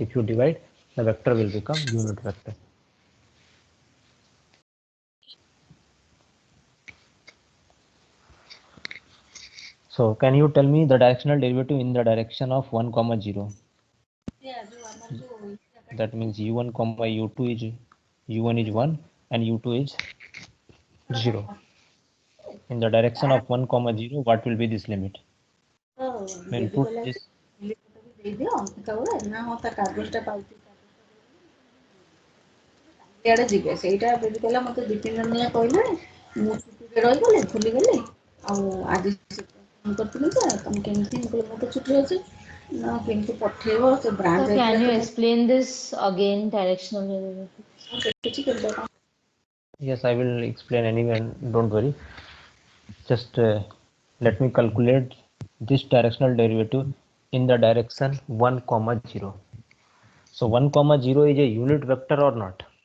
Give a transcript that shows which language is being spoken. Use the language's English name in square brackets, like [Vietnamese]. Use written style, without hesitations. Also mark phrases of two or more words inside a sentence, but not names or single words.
[English] If you divide, the vector will become unit vector. So can you tell me the directional derivative in the direction of 1 comma 0? That means u1 comma u2 is u1 is 1 and u2 is 0. In the direction of 1 comma 0, what will be this limit? We'll put this. [Odia] ଇଆଡ଼େ ଯିବେ ସେଇଟା ବେବି କହିଲା ମୋତେ ଦୁଇ ତିନି ଜଣ ନିଆ କହିଲେଣି ମୁଁ ଛୁଟିରେ ରହିଗଲି ଭୁଲିଗଲି ଆଉ ଆଜି ଫୋନ୍ କରିଥିଲି ଯେ ତମେ କେମିତି ମୁଁ କହିଲି ମୁଁ ତ ଛୁଟିରେ ଅଛି ନା କେମିତି ପଠେଇବ ସେ ବ୍ରାଞ୍ଚ [English] So can you explain this again, directional derivative? Yes, I will explain anyway, don't worry. Just let me calculate this directional derivative in the direction 1 comma 0. So 1 comma 0 is a unit vector or not?